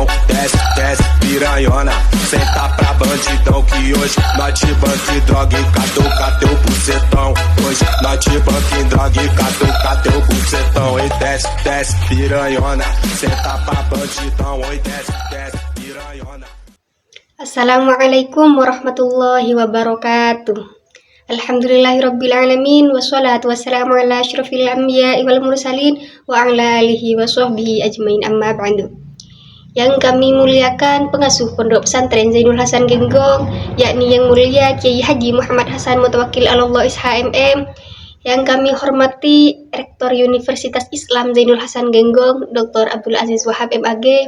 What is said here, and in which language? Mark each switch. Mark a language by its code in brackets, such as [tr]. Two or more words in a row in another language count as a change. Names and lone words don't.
[pt] Desce piranhona, senta pra bandidão. Que hoje nós te banca e droga e catuca teu bucetão. Hoje nós te banca e droga e catuca teu bucetão. E desce piranhona, senta pra bandidão. Oi, desce piranhona. [ar] السلام عليكم ورحمة الله وبركاته. الحمد لله رب العالمين. والصلاة والسلام على أشرف الأنبياء والمرسلين وعلى آله وصحبه أجمعين، أما بعد. [id] Yang kami muliakan pengasuh Pondok Pesantren Zainul Hasan Genggong, yakni Yang Mulia Kiai Haji Muhammad Hasan Mutawakkil Allah SHMM. Yang kami hormati Rektor Universitas Islam Zainul Hasan Genggong, Dr. Abdul Aziz Wahab MAG.